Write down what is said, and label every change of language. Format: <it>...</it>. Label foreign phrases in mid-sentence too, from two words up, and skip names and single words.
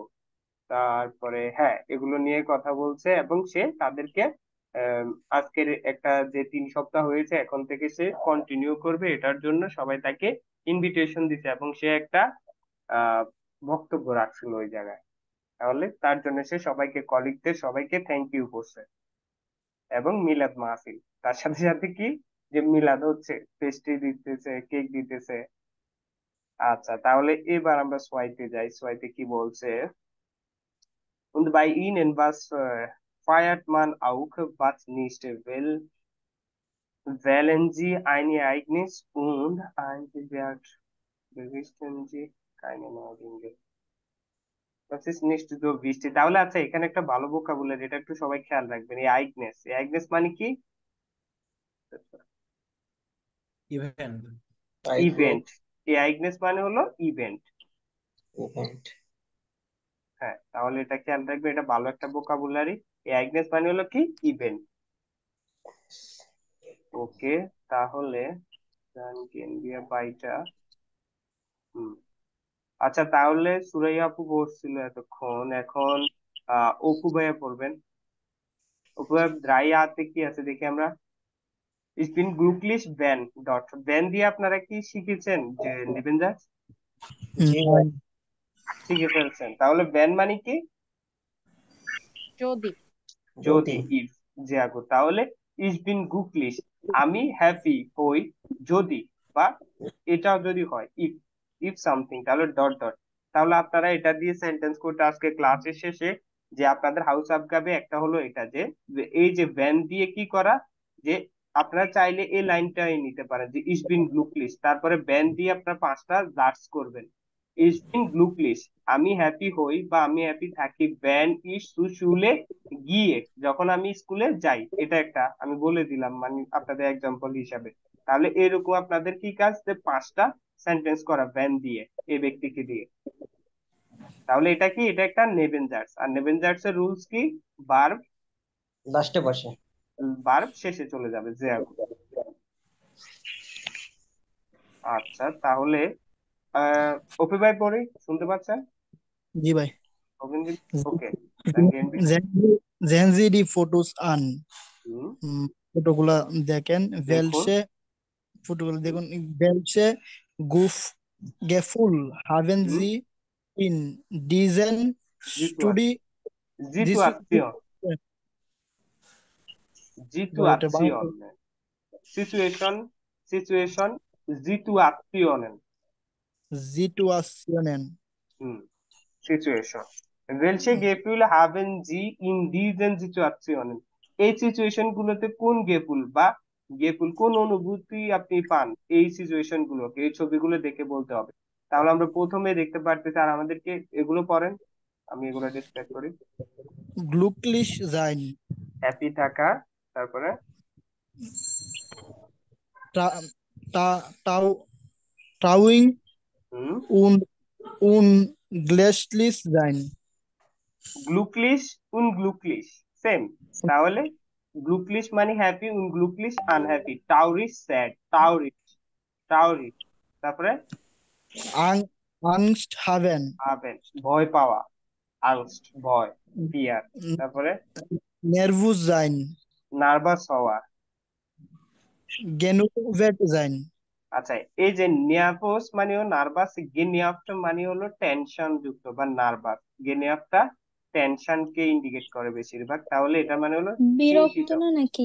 <bn>তারপরে হ্যাঁ, এগুলো নিয়ে কথা বলছে এবং সে তাদেরকে আজকের একটা যে 3 সপ্তাহ হয়েছে এখন থেকে সে কন্টিনিউ করবে, এটার জন্য সবাই তাকে ইনভিটেশন দিছে এবং সে একটা বক্তব্য রাখছিল ওই জায়গায়। তাহলে তার জন্য সে সবাইকে, কলিগদের সবাইকে</bn> <en>thank you</en> <bn>করছে। এবং মিলাদ মাহফিল, তার সাথে সাথে কি, যে মিলাদ হচ্ছে, পেস্ট্রি দিতেছে, কেক দিতেছে। আচ্ছা, তাহলে এবার আমরা সোয়াইতে যাই। সোয়াইতে কি বলছে?</bn> <de>Und bei ihnen was feiert man auch, was nicht will, wählen sie ein Ereignis und eingewerkt berichten sie keine neuen Dinge. Das ist nicht so wichtig.</de> <bn>তাহলে আচ্ছা, এখানে একটা ভালো ভোকাবুলারি, এটা একটু সবাই খেয়াল রাখবেন। এই আইগনেস মানে কি? ইভেন্ট ইভেন্ট। এই আইগনেস মানে হলো ইভেন্ট। হ্যাঁ, তাহলে এটা খেয়াল রাখবে, এটা ভালো একটা ভোকাবুলারি। এই আইগনেস মানে হলো কি, ইভেন্ট। ওকে, তাহলে বাইটা। আচ্ছা, তাহলে সুরাইয়া আপু পড়ছিল এতক্ষণ, এখন অপু ভাইয়া পড়বেন। অপু ভাইয়া দ্রাই আতে কি আছে দেখি আমরা।</bn> <de>Ich bin glücklich wenn</de> <bn>ডট, wenn দিয়ে আপনারা কি শিখেছেন যে নেবেন যা, শিখে ফেলছেন। তাহলে when মানে কি, যদি, ইফ, যে আগু।</bn> <de>তাহলে ich bin glücklich,</de> <bn>আমি হ্যাপি হই যদি, বা এটাও যদি হয়,</bn> <en>if something,</en> <bn>তাহলে ডট ডট। তাহলে আপনারা এটা দিয়ে সেন্টেন্স করতে আজকে ক্লাসের শেষে যে আপনাদের</bn> <de>Haus Aufgabe</de> <bn>একটা হলো এটা, যে এই যে ভ্যান দিয়ে কি করা, যে আপনারা চাইলে এই লাইনটাই নিতে পারেন যে</bn> <de>ich bin glücklich,</de> <bn>তারপরে ভ্যান দিয়ে আপনারা 5টা জার্স করবেন।</bn> <de>ich bin glücklich,</de> <bn>আমি হ্যাপি হই বা আমি হ্যাপি থাকি, ভ্যান</bn> <de>ich zur Schule</de> <bn>গিয়ে, যখন আমি স্কুলে যাই। এটা একটা আমি বলে দিলাম মানে আপনাদের এক্সাম্পল হিসাবে। তাহলে এরকম আপনাদের কি কাজ, যে 5টা সেন্টেন্স করা ভ্যান দিয়ে, এই ব্যক্তিকে দিয়ে। তাহলে এটা কি, এটা একটা নেবেনজার্স। আর নেবেনজার্স এর রুলস কি, ভার্ব লাস্টে বসে, ভার্ব শেষে চলে যাবে, যে আগে। আচ্ছা, তাহলে ওপি ভাই পড়ি, শুনতে পাচ্ছেন? জি ভাই। ওকে,</bn> <de>sehen Sie die Fotos an?</de> <bn>ফটোগুলা দেখেন। ফটোগুলো দেখুন।</bn> <de>welche Gefühl haben Sie in diesen Situationen. Welche Gefühle haben Sie in diesen Situationen?</de> <bn>এই সিচুয়েশন গুলোতে কোন গেফুল কোন অনুভূতি আপনি পান এই সিচুয়েশন গুলোকে, এই ছবিগুলো দেখে বলতে হবে। তাহলে আমরা প্রথমে দেখতে পারতেছি, আর আমাদেরকে এগুলো পড়েন, আমি এগুলো ডিসক্রাইব করি।</bn> <de>glücklich sein,</de> <bn>হ্যাপি থাকা, তারপরে</bn> <de>traurig und unglücklich sein. glücklich unglücklich সেম।</de> <bn>তাহলে গ্লুকলিশ মানে হ্যাপি, উনগ্লুকলিশ আনহ্যাপি, টাউরিশ স্যাড, টাউরিশ। তারপরে</bn> <de>Angst haben,</de> <bn>ভয় পাওয়া, angst ভয়, ফিয়ার। তারপরে</bn> <de>nervös sein,</de> <bn>নার্ভাস হওয়া,</bn> <de>genuvet sein.</de> <bn>আচ্ছা, এই যে নিয়ার্ভাস মানেও নার্ভাস, গেনিয়াফটা মানে হলো টেনশন যুক্ত বা নার্ভাস। গেনিয়াফটা টেনশনকে ইন্ডিকেট করে বেশিরভাগ, তাহলে এটা মানে হলো বিরক্ত চিন্তিত। না নাকি?</bn>